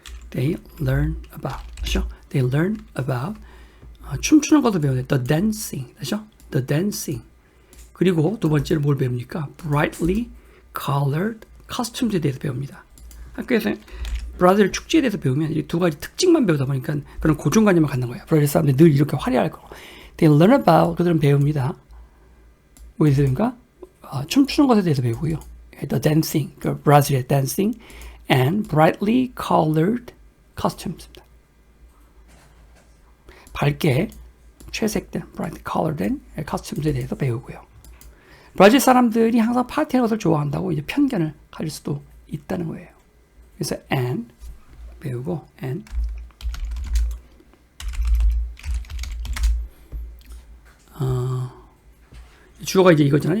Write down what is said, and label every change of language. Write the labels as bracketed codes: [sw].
[en] They learn about. 그렇죠? They learn about [ko] 춤추는 것도 배우네. [en] The dancing. 그죠? The dancing. [ko] 그리고 두 번째로 뭘 배웁니까? [en] brightly colored costumes [ko] 에 대해서 배웁니다. 학교에서 브라질 축제에 대해서 배우면 이 두 가지 특징만 배우다 보니까 그런 고정관념을 갖는 거예요. 브라질 사람들이 늘 이렇게 화려할 거고. [en] They learn about, [ko] 그들은 배웁니다. 뭐에 대해서 배우니까? 춤추는 것에 대해서 배우고요. [en] The dancing, [ko] 그 브라질의 [en] dancing and brightly colored costumes입니다. [ko] 밝게 채색된 [en] bright colored costumes [ko] 에 대해서 배우고요. 브라질 사람들이 항상 파티하는 것을 좋아한다고 이제 편견을 가질 수도 있다는 거예요. 그래서 and 배우고 and 주어가 이제 이거잖아요.